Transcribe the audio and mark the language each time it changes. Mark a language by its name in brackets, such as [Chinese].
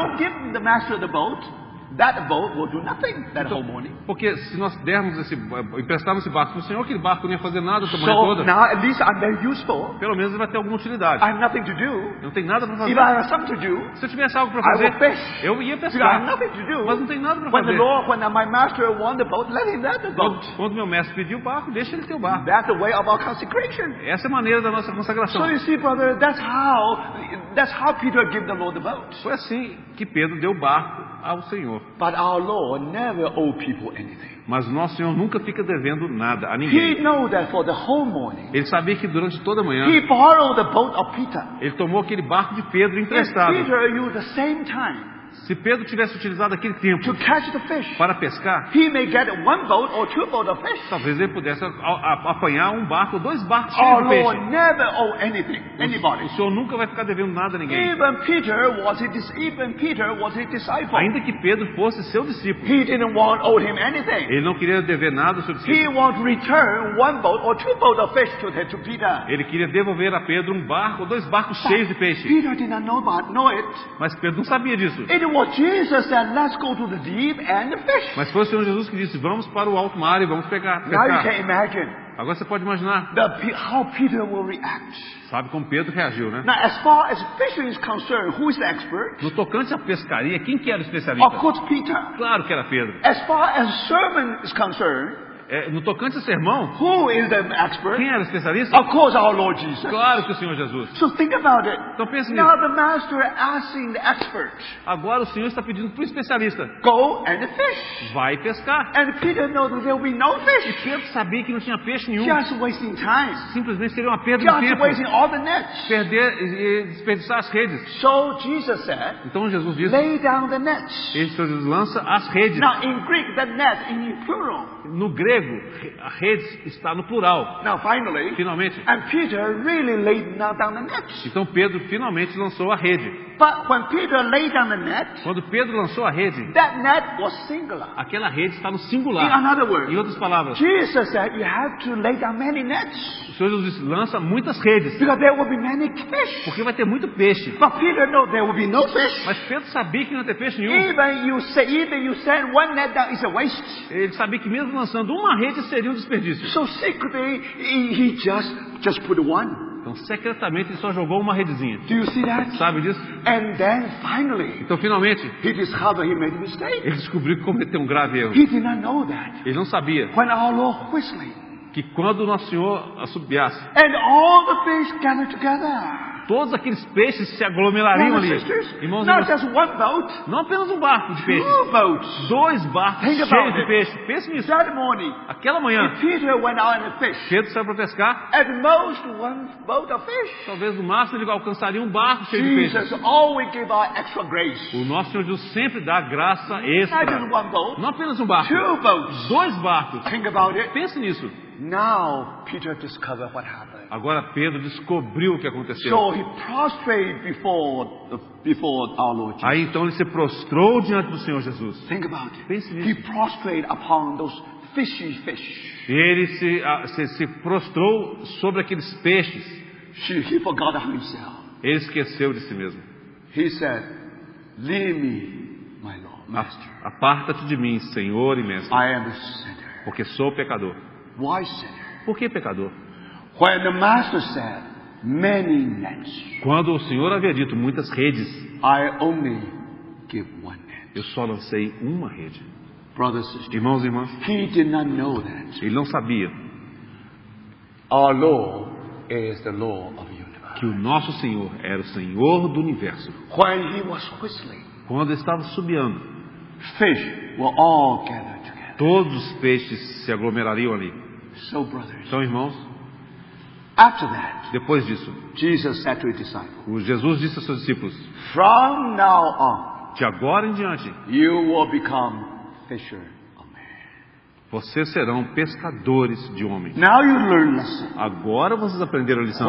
[English] don't give the master the boat, that boat will do nothing that whole morning. [Portuguese] Porque se nós emprestarmos esse barco para o Senhor, aquele barco não ia fazer nada a manhã [English] So [Portuguese] toda. [English] now at least I'm very useful. [Portuguese] Pelo menos ele vai ter alguma utilidade. [English] I have nothing to do. [Portuguese] Não tem nada para [English] If [Portuguese] fazer. [English] I have something to do, [Portuguese] Se eu tivesse algo para [English] I [Portuguese] fazer, [English] will fish. [Portuguese] eu ia [English] Because I have [Portuguese] pescar. [English] nothing to do. [Portuguese] Mas não tem nada para [English] When [Portuguese] fazer. [English] my master won the boat, let him have the boat. [Portuguese] Quando meu mestre pediu o barco, deixa ele ter o barco. [English] That's the way of our consecration. [Portuguese] Essa é a maneira da nossa consagração. [English] So you see, brother, that's how Peter gave the Lord the boat. [Portuguese] Foi assim que Pedro deu o barco ao Senhor. [English] But our Lord never owe people anything. [Portuguese] Mas o nosso Senhor nunca fica devendo nada a [English] He [Portuguese] ninguém. [English] knew that for the whole morning. [Portuguese] Ele sabia que durante toda a manhã, [English] He borrowed the boat of Peter. [Portuguese] ele tomou aquele barco de Pedro [English] If [Portuguese] emprestado. [English] Peter used the same time, [Portuguese] Se Pedro tivesse utilizado aquele tempo [English] to catch the fish, [Portuguese] para pescar, [English] he may get one boat or two boats of fish. [Portuguese] talvez ele pudesse apanhar um barco ou 2 barcos [English] Our [Portuguese] cheios de peixe. [English] Lord never owe anything, anybody. [Portuguese] O Senhor nunca vai ficar devendo nada a ninguém. [English] Even Peter was his disciple. [Portuguese] Ainda que Pedro fosse seu discípulo, [English] He didn't want owe him anything. [Portuguese] ele não queria dever nada ao seu [English] He [Portuguese] discípulo. [English] want to return one boat or two boats of fish to Peter. [Portuguese] Ele queria devolver a Pedro um barco ou 2 barcos cheios de peixe. [English] Peter did not know it. [Portuguese] Mas Pedro não sabia disso. [English] It was Jesus said, "Let's go to the deep and fish." [Portuguese] Mas foi o Senhor Jesus que disse, vamos para o alto mar e vamos [English] Now you [Portuguese] pescar. [English] can imagine [Portuguese] Agora você pode imaginar. [English] how Peter will react. [Portuguese] Sabe como Pedro reagiu, né? [English] Now, as far as fishing is concerned, who is the expert? [Portuguese] No tocante à pescaria, quem que era o [English] Of [Portuguese] especialista? [English] course, Peter. [Portuguese] Claro que era Pedro. [English] As far as sermon is concerned, [Portuguese] No tocante ao sermão, [English] who is the expert? [Portuguese] quem era o especialista? [English] Of course, our Lord Jesus. [Portuguese] Claro que o Senhor Jesus. [English] So think about it. [Portuguese] Então pense [English] Now [Portuguese] nisso. [English] the master asking the expert, [Portuguese] Agora o Senhor está pedindo para o especialista. [English] go and fish. [Portuguese] Vai pescar. [English] And Peter knows that there will be no [Portuguese] E [English] fish. [Portuguese] Pedro sabia que não tinha peixe nenhum. [English] Just wasting time. [Portuguese] Simplesmente seria uma perda de [English] Just [Portuguese] tempo. [English] wasting all the nets. [Portuguese] Perder e desperdiçar as redes. [English] So Jesus said, [Portuguese] Então Jesus diz, [English] lay down the nets. [Portuguese] ele Jesus lança as redes. [English] Now in Greek, the net in plural. [Portuguese] No grego, a rede está no plural. [English] Now finally, [Portuguese] Finalmente. [English] and Peter really laid down the nets. [Portuguese] Então Pedro finalmente lançou a rede. [English] But when Peter laid down the net, [Portuguese] Quando Pedro lançou a rede, [English] that net was singular. [Portuguese] aquela rede está no [English] In [Portuguese] singular. [English] another word, [Portuguese] Em outras palavras, [English] Jesus said you have to lay down many nets [Portuguese] o Senhor Jesus disse, lança muitas redes, [English] because there will be many fish. [Portuguese] porque vai ter muito peixe. [English] But Peter know there will be no fish. [Portuguese] Mas Pedro sabia que não ia ter peixe nenhum. [English] Even you send one net down is a waste. [Portuguese] Ele sabia que mesmo lançando uma rede seria um desperdício. [English] So secretly he just put one. [Portuguese] Então secretamente ele só jogou uma redezinha. [English] Do you see that? [Portuguese] Sabe disso? [English] And then finally [Portuguese] Então finalmente [English] he discovered he made a mistake. [Portuguese] ele descobriu que cometeu um grave erro. [English] He did not know that [Portuguese] Ele não sabia [English] when our Lord whistling [Portuguese] que quando o nosso Senhor assobiasse, [English] and all the fish gathered together. [Portuguese] todos aqueles peixes se aglomerariam [English] Brothers [Portuguese] ali. [English] and sisters, [Portuguese] Irmãos e [English] not [Portuguese] irmãs, [English] just one boat, [Portuguese] não apenas um barco de peixe, [English] 2 boats. [Portuguese] 2 barcos [English] Think about [Portuguese] cheios de [English] it. [Portuguese] peixe. Pense nisso. [English] That morning, [Portuguese] Aquela manhã, [English] if Peter went out and fished, [Portuguese] Pedro saiu para pescar. [English] at most one boat of fish. [Portuguese] Talvez no máximo ele alcançaria um barco cheio de peixes. [English] Jesus always give out extra grace. [Portuguese] O nosso Senhor Jesus sempre dá graça [English] Not just [Portuguese] extra. [English] one boat, [Portuguese] Não apenas um barco, [English] 2 boats. [Portuguese] 2 barcos. [English] Think about it. [Portuguese] Pense nisso. [English] Now Peter discovered what happened. [Portuguese] Agora Pedro descobriu o que aconteceu. [English] So he prostrated before our Lord Jesus. [Portuguese] Aí então ele se prostrou diante do Senhor Jesus. [English] Think about it. [Portuguese] Pense [English] He [Portuguese] nisso. [English] prostrated upon those fishy fish. [Portuguese] Ele se prostrou sobre aqueles peixes. [English] He forgot himself. [Portuguese] Ele esqueceu de si mesmo. [English] He said, "Leave me, my Lord, Master. [Portuguese] Aparta-te de mim, Senhor e Mestre, [English] I am a sinner." [Portuguese] porque sou pecador. [English] Why sinner? [Portuguese] Por que pecador? [English] When the Master said, "Many nets," [Portuguese] Quando o Senhor havia dito muitas redes, [English] I only give one net. [Portuguese] eu só lancei uma rede. [English] Brothers and sisters, [Portuguese] Irmãos e irmãs, [English] he did not know that [Portuguese] ele não sabia [English] our Lord is the Lord of the universe. [Portuguese] que o nosso Senhor era o Senhor do universo. [English] When he was whistling, [Portuguese] Quando ele estava subiando, [English] fish will all gather together. [Portuguese] todos os peixes se aglomerariam ali. [English] So, brothers, [Portuguese] Então, irmãos, [English] after that, [Portuguese] depois disso, [English] Jesus said to his disciples, [Portuguese] o Jesus disse aos seus discípulos, [English] "From now on, [Portuguese] de agora em diante, [English] you will become fisher of men." [Portuguese] vocês serão pescadores de homens. [English] Now you learn lesson. [Portuguese] Agora vocês aprenderam a lição.